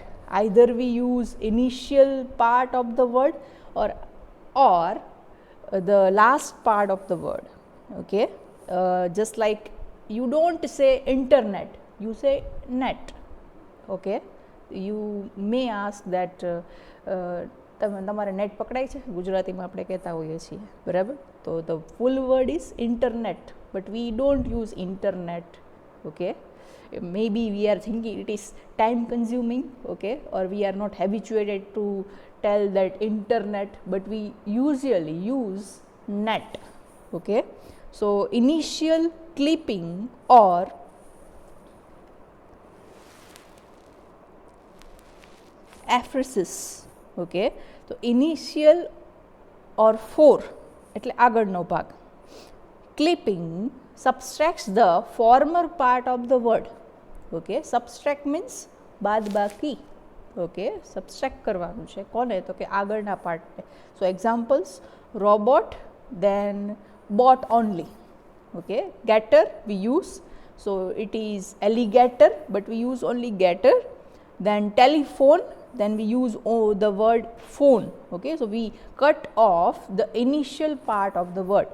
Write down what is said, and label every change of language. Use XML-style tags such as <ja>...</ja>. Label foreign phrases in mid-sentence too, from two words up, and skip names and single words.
<en>Either we use initial part of the word or the last part of the word. Okay, just like you don't say internet, you say net. Okay, you may ask that</en> <gu>તમારે નેટ પકડાય છે, ગુજરાતીમાં આપણે કહેતા હોઈએ છીએ, બરાબર?</gu> <en>તો the full word is internet, but we don't use internet. Okay, maybe we are thinking it is time consuming. Okay, or we are not habituated to tell that internet, but we usually use net. Okay, so initial clipping or apheresis. Okay, so initial or for</en> <gu>એટલે આગળનો ભાગ.</gu> <en>Clipping subtracts the former part of the word. Okay, subtract means બાદબાકી.</en> <gu>Okay, subtract કરવાનું છે કોને, તો કે આગળના પાર્ટને.</gu> <en>So examples, robot, then bot only. Okay, getter we use, so it is alligator, but we use only getter. Then telephone, then we use the word phone. Okay, so we cut off the initial part of the word.</en>